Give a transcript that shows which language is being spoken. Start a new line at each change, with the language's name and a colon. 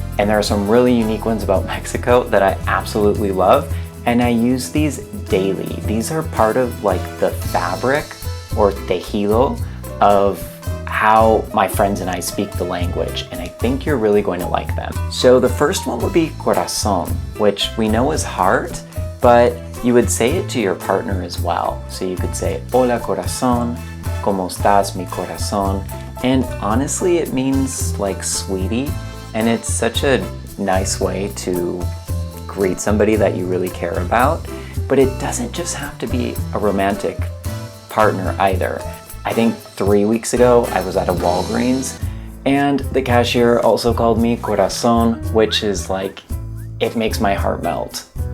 English: And there are some really unique ones about Mexico that I absolutely love, and I use these daily. These are part of like the fabric or tejido of how my friends and I speak the language, and I think you're really going to like them. So the first one would be corazón, which we know is heart, but you would say it to your partner as well. So you could say,
Spanish: hola corazón, ¿cómo estás mi corazón?
English: And honestly, it means like sweetie, and it's such a nice way to greet somebody that you really care about. But it doesn't just have to be a romantic partner either. I think 3 weeks ago, I was at a Walgreens, and the cashier also called me corazón, which is like, it makes my heart melt.